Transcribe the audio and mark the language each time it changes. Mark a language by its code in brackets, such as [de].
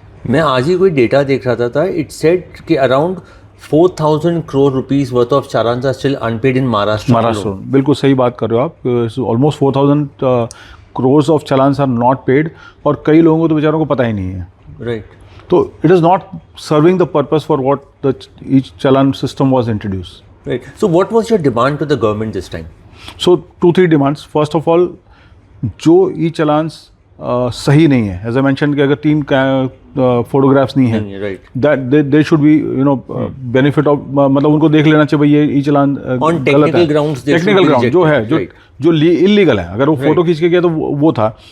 [hi] मैं आज ही कोई डेटा देख रहा था, [en] It said कि around 4,000 crore rupees worth of challans are still unpaid in Maharashtra. [hi] Maharashtra, बिल्कुल सही बात कर रहे हो आप। [en] almost 4,000 crores of challans are not paid, [hi] और कई लोगों को तो बेचारों को पता ही नहीं है। [en] Right. [hi] तो [en] It is not serving the purpose for what the E-Challan system was introduced. Right. So what was your demand to the government this time? So 2-3 demands. First of all, [hi] जो E-Challans सही नहीं है, [en] as I mention [hi] कि अगर 3 photographs नहीं है, [en] right, that they should be benefit of, [hi] मतलब उनको देख लेना चाहिए भाई ये E-Challan गलत है। टेक्निकल ग्राउंड जो है, जो इलीगल है, अगर वो फोटो खींच के गया तो वो था।